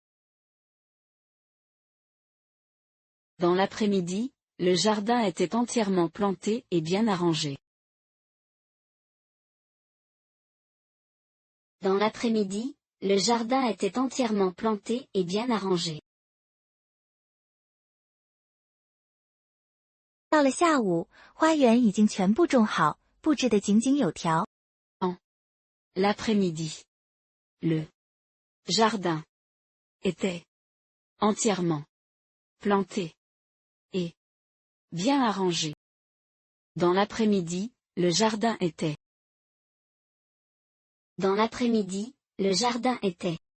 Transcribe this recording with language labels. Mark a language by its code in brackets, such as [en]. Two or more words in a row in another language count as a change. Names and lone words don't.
[fr] Dans l'après-midi, le jardin était entièrement planté et bien arrangé. Dans l'après-midi, le jardin était entièrement planté et bien arrangé. [zh] 到了下午，花园已经全部种好，布置得井井有条。 [fr] L'après-midi. Le jardin était entièrement planté et bien arrangé. Dans l'après-midi, le jardin était. Dans l'après-midi, le jardin était.